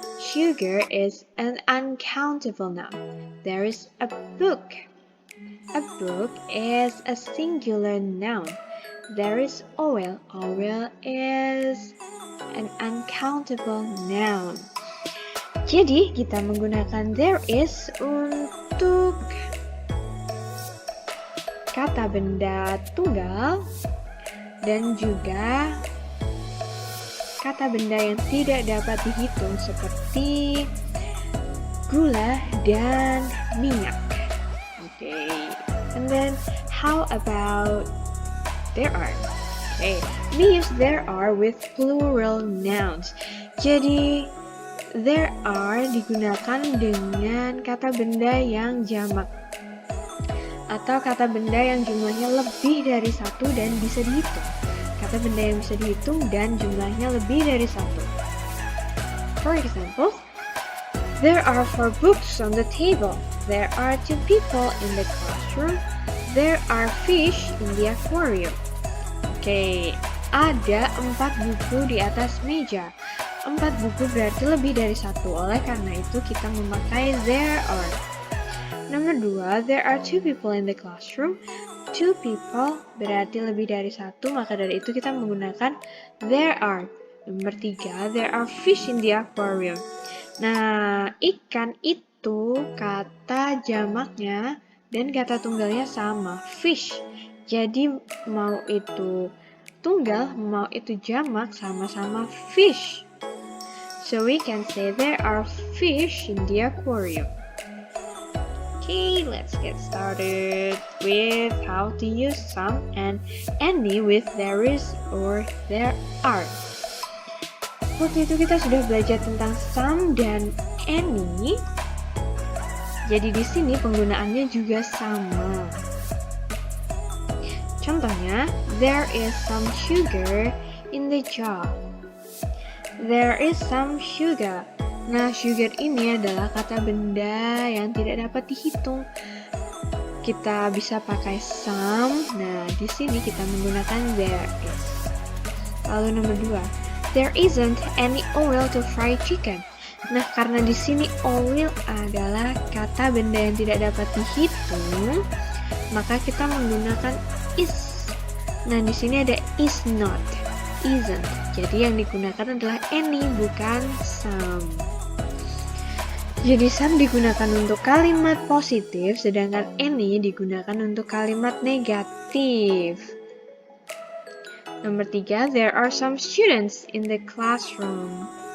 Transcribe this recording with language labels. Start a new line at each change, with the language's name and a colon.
English: Sugar is an uncountable noun. There is a book. A book is a singular noun. There is oil. Oil is an uncountable noun.
Indonesian: Jadi, kita menggunakan there is untuk kata benda tunggal dan juga kata benda yang tidak dapat dihitung seperti gula dan minyak.
English: Okay. And then how about there are? Okay. We use there are with plural nouns.
Indonesian: Jadi there are digunakan dengan kata benda yang jamak atau kata benda yang jumlahnya lebih dari satu dan bisa dihitung. Kata benda yang bisa dihitung dan jumlahnya lebih dari satu.
English: For example, there are 4 books on the table. There are 2 people in the classroom. There are fish in the aquarium.
Indonesian: Oke, ada 4 buku di atas meja. 4 buku berarti lebih dari satu. Oleh karena itu kita memakai there are. Nomor 2,
English: there are 2 people in the classroom.
Indonesian: 2 people berarti lebih dari satu, maka dari itu kita menggunakan there are. Nomor 3,
English: there are fish in the aquarium.
Indonesian: Nah, ikan itu kata jamaknya dan kata tunggalnya sama, fish. Jadi mau itu tunggal, mau itu jamak, sama-sama fish.
English: So we can say there are fish in the aquarium. Okay, let's get started with how to use some and any with there is or there are.
Indonesian: Waktu itu kita sudah belajar tentang some dan any. Jadi di sini penggunaannya juga sama. Contohnya,
English: there is some sugar in the jar. There is some sugar.
Indonesian: Nah, sugar ini adalah kata benda yang tidak dapat dihitung. Kita bisa pakai some. Nah, di sini kita menggunakan there is. Lalu nomor 2,
English: there isn't any oil to fry chicken.
Indonesian: Nah, karena di sini oil adalah kata benda yang tidak dapat dihitung, maka kita menggunakan is. Nah, di sini ada is not, isn't. Jadi yang digunakan adalah any, bukan some. Jadi some digunakan untuk kalimat positif, sedangkan any digunakan untuk kalimat negatif.
English: Nomor 3, there are some students in the classroom.